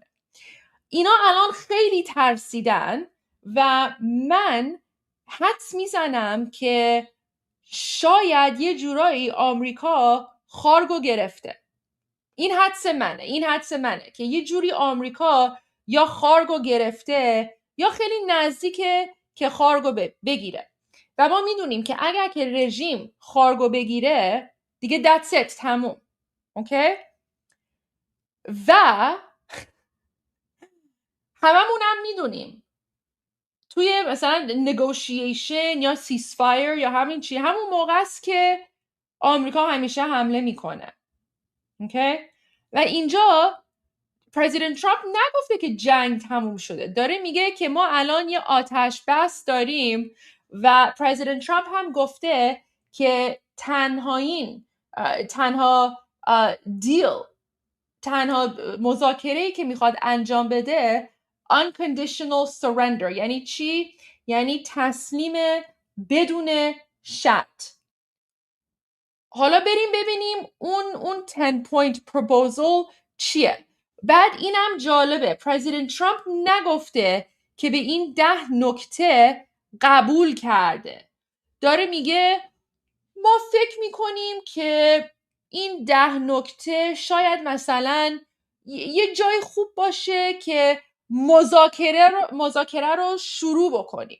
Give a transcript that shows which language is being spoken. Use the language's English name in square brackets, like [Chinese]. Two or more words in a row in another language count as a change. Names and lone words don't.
[Persian] اینا الان خیلی ترسیدن و من حدس میزنم که شاید یه جورایی آمریکا خارگو گرفته. این حدس منه که یه جوری آمریکا یا خارگو گرفته یا خیلی نزدیکه که خارگو بگیره. و ما میدونیم که اگر که رژیم خارگو بگیره دیگه [English] that's it، [Persian] تموم. اوکی؟ و هممونم میدونیم توی مثلا negotiation یا ceasefire یا همون موقع است که آمریکا همیشه حمله میکنه. اوکی؟ و اینجا پرزیدنت ترامپ نگفته که جنگ تموم شده. داره میگه که ما الان یه آتش بس داریم و پرزیدنت ترامپ هم گفته که تنها مذاکره‌ای که میخواد انجام بده [English] unconditional surrender. [Persian] یعنی چی؟ یعنی تسلیم بدون شرط. حالا بریم ببینیم اون [English] 10 point proposal [Persian] چیه. بعد اینم جالبه، پرزیدنت ترامپ نگفته که به این 10 نکته قبول کرده. داره میگه ما فکر میکنیم که این 10 نکته شاید مثلا یه جای خوب باشه که مذاکره رو شروع بکنیم.